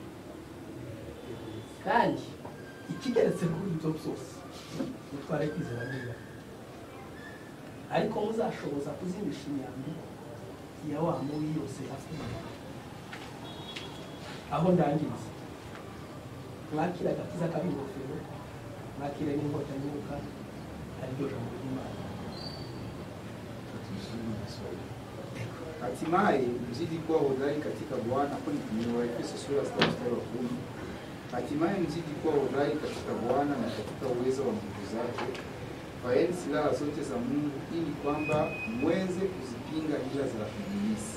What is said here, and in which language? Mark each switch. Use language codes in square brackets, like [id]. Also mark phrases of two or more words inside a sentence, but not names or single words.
[rw] kandi ikigeretse kuri ibyo byose mutware kwizera niba ariko muzashoboza kuzimisha imyambi ya wa mubi yose afite aho ndangiriza mwakira agakiza k'ingofero mwakire n'inkota y'umwuka ariryo jambo ry'Imana. [sw] Hatimaye mzidi kuwa hodari katika Bwana. Hapo ni Waefeso sura ya 6 mstari wa 10. Hatimaye mzidi kuwa hodari katika Bwana na katika uwezo wa nguvu zake. Vaeni silaha zote za Mungu ili kwamba mweze kuzipinga hila za ibilisi.